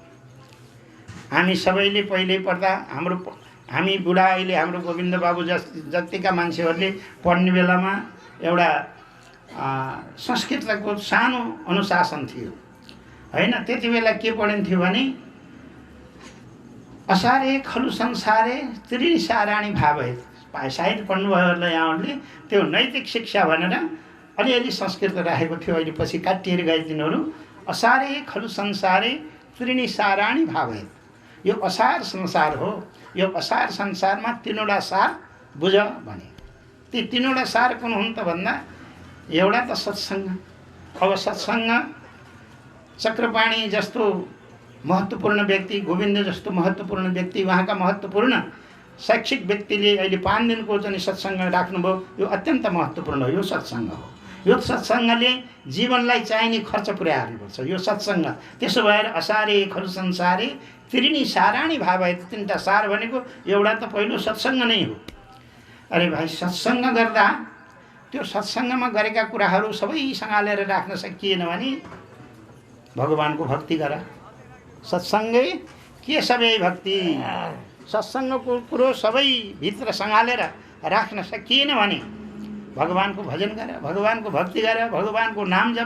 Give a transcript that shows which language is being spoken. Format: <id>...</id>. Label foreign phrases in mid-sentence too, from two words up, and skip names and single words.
<ne>हामी सबैले पहिले पढ्दा हामी बुढा अहिले हाम्रो गोविन्द बाबु जतिका मान्छेहरूले पढ्ने बेलामा एउटा संस्कृतको सानो अनुशासन थियो हैन। त्यति बेला के पढिन्थ्यो भने</ne> <sa>असारे खलु संसारे त्रिणी साराणी भावै।</sa> <ne>सायद पढ्नुभयोहरूलाई यहाँहरूले त्यो नैतिक शिक्षा भनेर अलिअलि संस्कृत राखेको थियो। अहिले पछि काटिएर गए तिनीहरू।</ne> <sa>असारे खलु संसारे त्रिणी साराणी भावै।</sa> <ne>यो असार संसार हो। यो असार संसारमा तीनवटा सार बुझ भने। ती तीनवटा सार कुन हुन् त भन्दा एउटा त सत्सङ्ग। अब सत्सङ्ग चक्रपाणी जस्तो महत्त्वपूर्ण व्यक्ति, गोविन्द जस्तो महत्त्वपूर्ण व्यक्ति, उहाँका महत्त्वपूर्ण शैक्षिक व्यक्तिले अहिले 5 दिनको चाहिँ सत्सङ्ग राख्नुभयो। यो अत्यन्त महत्त्वपूर्ण हो। यो सत्सङ्ग हो। यो सत्सङ्गले जीवनलाई चाहिने खर्च पुर्याउनुपर्छ। यो सत्सङ्ग। त्यसो भएर</ne> <sa>असारे खलु संसारे त्रिणी साराणी भावै।</sa> <ne>तीनटा सार भनेको एउटा त पहिलो सत्सङ्ग नै हो। अरे भाइ, सत्सङ्ग गर्दा त्यो सत्सङ्गमा गरेका कुराहरू सबै सँगालेर राख्न सकिएन भने भगवानको भक्ति गर। सत्सङ्गै के सबै भक्ति। सत्सङ्गको कुरो सबै भित्र सँगालेर राख्न सकिएन भने भगवानको भजन गर, भगवानको भक्ति गर, भगवानको नाम जप।</ne>